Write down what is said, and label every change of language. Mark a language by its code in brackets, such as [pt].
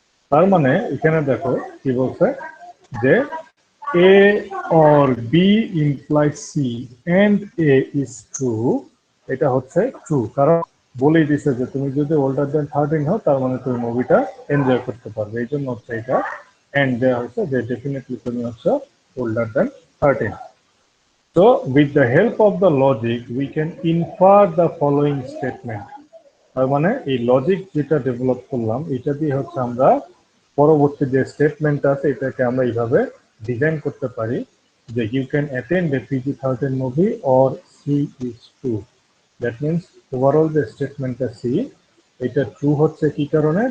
[bn] তার মানে এখানে দেখো কি বলছে যে [en] A or B imply C and A is true. [bn] এটা হচ্ছে ট্রু, কারণ বলেই দিছে যে তুমি যদি ওল্ডার দেন 13 হও তার মানে তুমি মুভিটা এনজয় করতে পারবে। এই জন্য হচ্ছে এটা এন্ড দেওয়া হয়েছে যে ডেফিনেটলি তুমি হচ্ছে older than 13। [en] So, with the help of the logic, we can infer the following statement. [bn] তার মানে এই লজিক যেটা ডেভেলপ করলাম এটা দিয়ে হচ্ছে আমরা পরবর্তী যে স্টেটমেন্ট আছে এটাকে আমরা এইভাবে ডিজাইন করতে পারি যে [en] You can attend a PG-13 movie or C is true. [bn] That means overall যে স্টেটমেন্টটা সি, এটা ট্রু হচ্ছে কি কারণে?